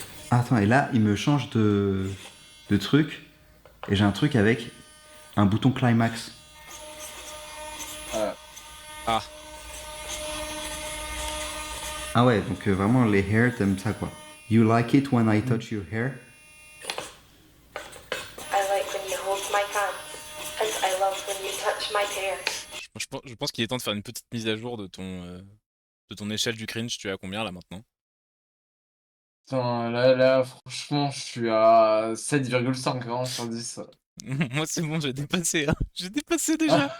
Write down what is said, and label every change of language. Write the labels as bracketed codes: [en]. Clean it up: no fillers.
[fr] Attends, et là, il me change de truc et j'ai un truc avec un bouton climax. Ah, Ah ouais, donc vraiment les hairs, t'aimes ça quoi. [en] You like it when I touch your hair? I like when you hold my hand. And I love when you touch my hair. [fr] je pense qu'il est temps de faire une petite mise à jour de ton échelle du cringe. Tu es à combien là maintenant? Putain, là, franchement, je suis à 7,5 hein, sur 10. Moi c'est bon, j'ai dépassé, hein. J'ai dépassé déjà.